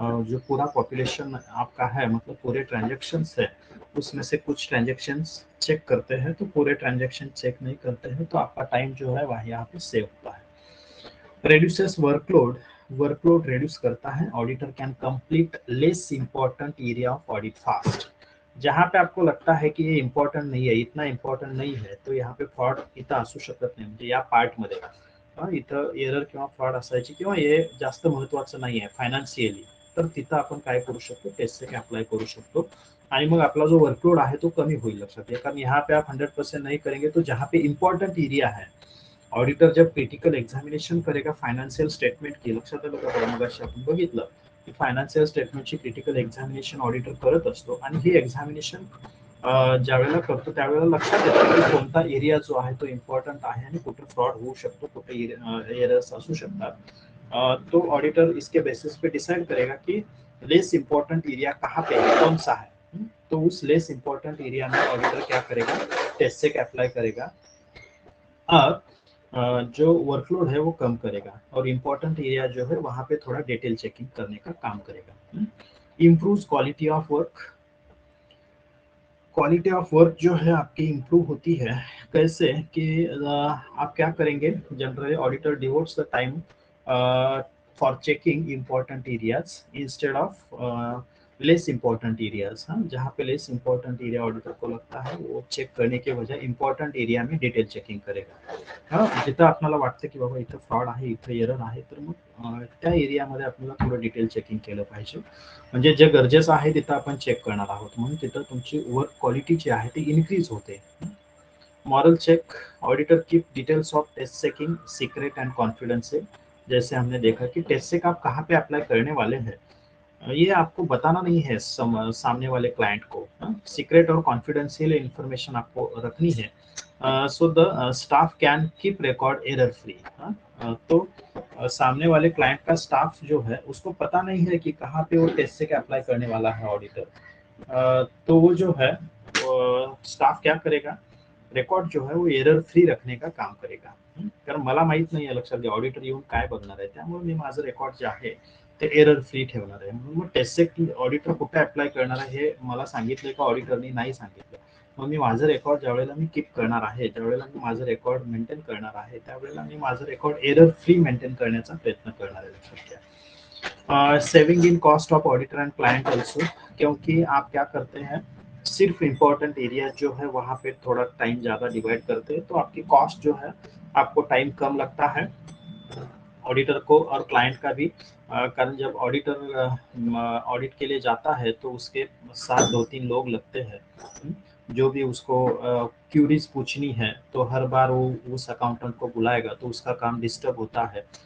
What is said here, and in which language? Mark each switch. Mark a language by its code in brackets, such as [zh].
[hi] जो पूरा पॉपुलेशन आपका है, मतलब पूरे ट्रांजेक्शन है, उसमें से कुछ ट्रांजेक्शन चेक करते हैं, तो पूरे ट्रांजेक्शन चेक नहीं करते हैं, तो आपका टाइम जो है वह यहाँ पे सेव होता है। [en] reduces workload, [hi] वर्कलोड रेड्यूस करता है। [en] Auditor can complete less important area of audit fast. [hi] जहाँ पे आपको लगता है कि ये इम्पॉर्टंट नहीं है, इतना इम्पॉर्टंट नहीं है, तो यहाँ पे [mr] फ्रॉड इथं असू शकत नाही, म्हणजे या पार्टमध्ये इथं एरर किंवा फ्रॉड असायची किंवा हे जास्त महत्त्वाचं नाही आहे फायनान्शियली, तर तिथं आपण काय करू शकतो, टेस्ट चेक अप्लाई करू शकतो आणि मग आपला जो वर्कलोड आहे तो कमी होईल। लक्षात घ्या, कारण यहाँ पे आप 100% नहीं करेंगे, [hi] तो जहाँ पे इम्पॉर्टंट एरिया है, ऑडिटर जब क्रिटिकल एग्जामिनेशन करेगा फायनान्शियल स्टेटमेंट की, [mr] लक्षात आलं का, मगाशी आपण बघितलं की फायनान्शियल स्टेटमेंटची क्रिटिकल एक्झामिनेशन ऑडिटर करत असतो आणि ही एक्झामिनेशन ज्यावेळेला करतो त्यावेळेला लक्षात येतं की कोणता एरिया जो आहे तो इम्पॉर्टंट आहे आणि कुठे फ्रॉड होऊ शकतो, कुठे एरर्स असू शकतात। [hi] तो ऑडिटर इसके बेसिस पे डिसाइड करेगा कि लेस इम्पोर्टेंट एरिया कहाँ पे है, कौन सा है, तो उस लेस इम्पोर्टेंट एरिया में ऑडिटर क्या करेगा, टेस्ट चेक अप्लाई करेगा और जो वर्कलोड है वो कम करेगा और इम्पोर्टेंट एरिया जो है वहाँ पे थोड़ा डिटेल चेकिंग करने का काम करेगा। [en] improve quality of work, quality of work [hi] जो है आपकी इम्प्रूव होती है। कैसे कि आप क्या करेंगे, [en] Generally auditor devotes the time for checking important areas instead of less important areas. [hi] हाँ, जहाँ पे लेस इम्पोर्टेंट एरिया ऑडिटर को लगता है वो चेक करने के बजाय इम्पोर्टेंट एरिया में डिटेल चेकिंग करेगा। [mr] हाँ, जिथं आपल्याला वाटतं की बाबा इथं फ्रॉड आहे, इथं एरर आहे, तर मग त्या एरियामध्ये आपल्याला थोडं डिटेल चेकिंग केलं पाहिजे, म्हणजे जे गरजेचं आहे तिथं आपण चेक करणार आहोत, म्हणून तिथं तुमची वर्क क्वालिटी जी आहे ती इन्क्रीज होते। [en] Moral check, auditor keep details of test checking secret and confidential. [hi] जैसे हमने देखा कि टेस्ट चेक आप कहाँ पे अप्लाई करने वाले हैं ये आपको बताना नहीं है सामने वाले क्लाइंट को, सीक्रेट और कॉन्फिडेंशियल इंफॉर्मेशन आपको रखनी है, [en] So the staff can keep record error free. [hi] तो सामने वाले क्लाइंट का स्टाफ जो है उसको पता नहीं है कि कहाँ पे वो टेस्ट चेक अप्लाई करने वाला है ऑडिटर। तो वो जो है स्टाफ क्या करेगा, रेकॉर्ड जो है वो एरर फ्री रखणे का काम करेगा. [mr] कारण मला माहित नाही लक्षात घ्या ऑडिटर येऊन काय बघणार आहे, त्यामुळे मी माझं रेकॉर्ड जे आहे ते एरर फ्री ठेवणार आहे. म्हणून मग टेस्ट चेक ऑडिटर कुठे अप्लाय करणार आहे हे मला सांगितलं का ऑडिटरनी नाही सांगितलं. मग मी माझं रेकॉर्ड ज्यावेळेला मी कीप करणार आहे, ज्यावेळेला मी माझं रेकॉर्ड मेंटेन करणार आहे, त्यावेळेला मी माझं रेकॉर्ड एरर फ्री मेंटेन करण्याचा प्रयत्न करणार आहे. लक्षात घ्या. [en] saving in cost of auditor and client also, [hi] क्योंकि आप क्या करते हैं सिर्फ इम्पोर्टेंट एरिया जो है वहां पे थोड़ा टाइम ज्यादा डिवाइड करते हैं, तो आपकी कॉस्ट जो है आपको टाइम कम लगता है ऑडिटर को और क्लाइंट का भी. कारण जब ऑडिटर ऑडिट के लिए जाता है तो उसके साथ 2-3 लोग लगते हैं जो भी उसको क्यूरीज पूछनी है, तो हर बार वो उस अकाउंटेंट को बुलाएगा तो उसका काम डिस्टर्ब होता है.